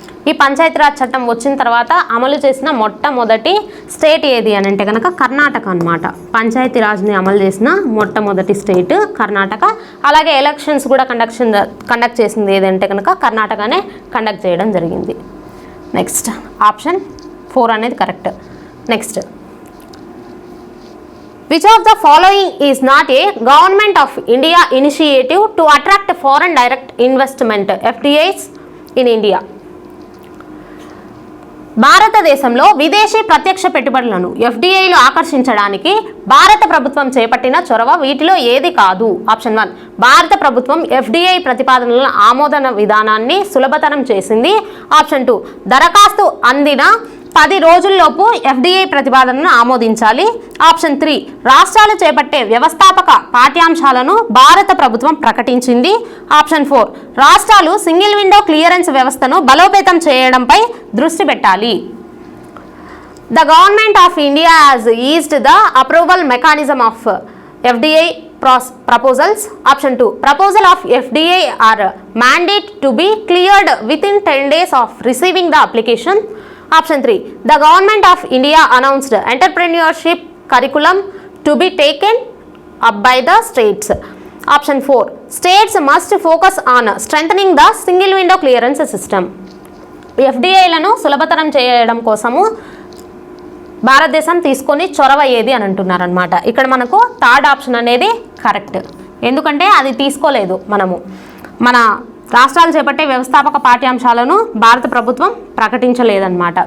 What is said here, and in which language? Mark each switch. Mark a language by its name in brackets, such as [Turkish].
[Telugu] ఈ పంచాయతీరాజ్ చట్టం వచ్చిన తర్వాత అమలు చేసిన మొట్టమొదటి స్టేట్ ఏది అని అంటే కనుక కర్ణాటక అనమాట. పంచాయతీరాజ్ని అమలు చేసిన మొట్టమొదటి స్టేట్ కర్ణాటక. అలాగే ఎలక్షన్స్ కూడా కండక్ట్ చేసింది ఏదంటే కనుక కర్ణాటకనే కండక్ట్ చేయడం జరిగింది. నెక్స్ట్ ఆప్షన్ 4 అనేది correct. [English] Next, which of the following is not a government of India initiative to attract foreign direct investment FDIs in India? [Telugu] భారతదేశంలో విదేశీ ప్రత్యక్ష పెట్టుబడులను FDIలు ఆకర్షించడానికి భారత ప్రభుత్వం చేపట్టిన చొరవ వీటిలో ఏది కాదు? ఆప్షన్ 1, భారత ప్రభుత్వం FDI ప్రతిపాదనల ఆమోదన విధానాన్ని సులభతరం చేసింది. ఆప్షన్ 2, దరఖాస్తు అందిన 10 రోజుల్లోపు FDI ప్రతిపాదనను ఆమోదించాలి. ఆప్షన్ 3, రాష్ట్రాలు చేపట్టే వ్యవస్థాపక పాఠ్యాంశాలను భారత ప్రభుత్వం ప్రకటించింది. ఆప్షన్ 4, రాష్ట్రాలు సింగిల్ విండో క్లియరెన్స్ వ్యవస్థను బలోపేతం చేయడంపై దృష్టి పెట్టాలి. [English] The government of India has eased the approval mechanism of FDI proposals. Option 2, proposal of FDI are mandate to be cleared within 10 days of receiving the application. Option 3, the government of India announced entrepreneurship curriculum to be taken up by the states. Option 4, states must focus on strengthening the single window clearance system. [Telugu] FDIలను సులభతరం చేయడం కోసము భారతదేశం తీసుకొని చొరవ ఏది అని అంటున్నారనమాట. ఇక్కడ మనకు థర్డ్ ఆప్షన్ అనేది కరెక్ట్. ఎందుకంటే అది తీసుకోలేదు మనము. మన రాష్ట్రాలు చేపట్టే వ్యవస్థాపక పాఠ్యాంశాలను భారత ప్రభుత్వం ప్రకటించలేదన్నమాట.